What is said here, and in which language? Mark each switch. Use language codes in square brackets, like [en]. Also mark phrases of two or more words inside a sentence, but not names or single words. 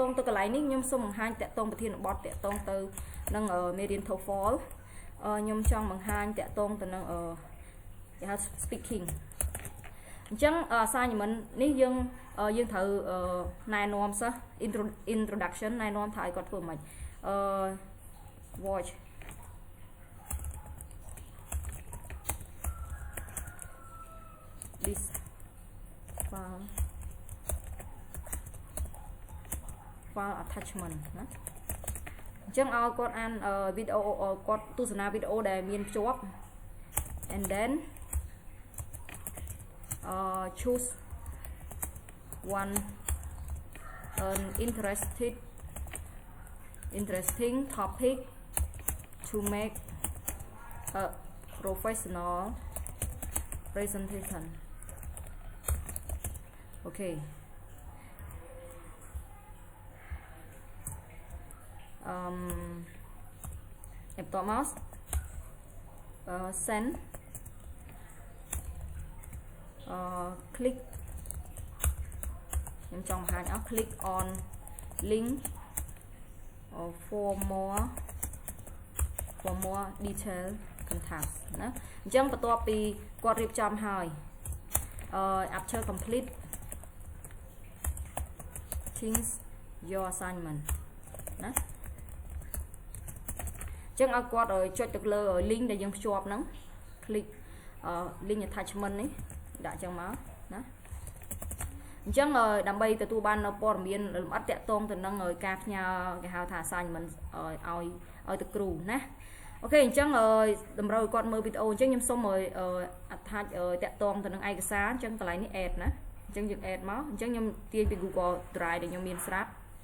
[km] ងទៅកន្លែងនេះខ្ញុំសូមបង្ហាញតាក់ទងប្រធានបទតាក់ទងទៅនឹងមេរៀន TOEFL ខ្ញុំចង់បង្ហាញតាក់ទងទៅនឹងគេហៅ speaking អញ្ចឹង assignment នេះយើងត្រូវណែនាំសិស្ស introduction ណែនាំថាឲ្យគាត់ធ្វើមិន watch [en] this file attachment [km] ណាអញ្ចឹងឲ្យគាត់អានវីដេអូគាត់ទស្សនាវីដេអូដែលមានភ្ជាប់ [en] and then choose one interesting topic to make a professional presentation okay [km] បន្ទាប់មក [en] send click [km] ខ្ញុំចង់បង្ហាញឲ្យ [en] click on link for more detail contact [km] ណាអញ្ចឹងបន្ទាប់ពីគាត់រៀបចំហើយ [en] after complete change your assignment [km] ណាអញ្ចឹងឲ្យគាត់ចុចទៅលើ link ដែលយើងភ្ជាប់ហ្នឹង [en] click link attachment [km] នេះដាក់ ចឹងមកណាអញ្ចឹងដើម្បីទទួលបាននៅព័ត៌មានលម្អិតតាក់ទងទៅនឹងការផ្ញើគេហៅថា assignment ឲ្យទៅគ្រូណាអូខេអញ្ចឹងតម្រូវឲ្យគាត់មើលវីដេអូអញ្ចឹងខ្ញុំសូមattach តាក់ទងទៅនឹងឯកសារអញ្ចឹងកន្លែងនេះ add ណាអញ្ចឹងយើង add មកអញ្ចឹងខ្ញុំទាញពី Google Drive ដែលខ្ញុំមានស្រាប់